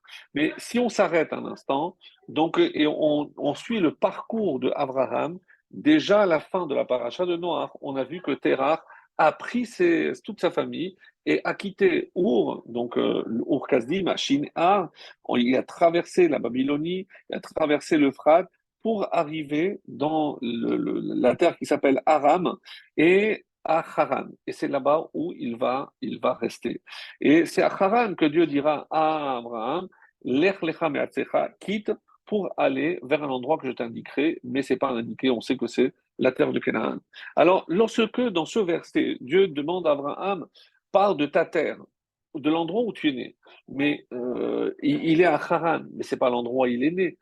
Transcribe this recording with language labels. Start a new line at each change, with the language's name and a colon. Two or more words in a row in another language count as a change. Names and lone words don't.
French: Mais si on s'arrête un instant, donc, et on suit le parcours de Abraham, déjà à la fin de la paracha de Noach, on a vu que Terah a pris toute sa famille et a quitté Ur, donc Ur Kasdim, à Shinar, il a traversé la Babylonie, il a traversé l'Euphrate pour arriver dans la terre qui s'appelle Aram et à Haran. Et c'est là-bas où il va rester. Et c'est à Haran que Dieu dira à Abraham,
Hebrew: לך לך מארצך,
French: quitte pour aller vers un endroit que je t'indiquerai, mais c'est pas indiqué, on sait que c'est la terre de Canaan. Alors, lorsque dans ce verset, Dieu demande à Abraham, parle de ta terre, de l'endroit où tu es né, mais il est à Haran, mais c'est pas l'endroit où il est né.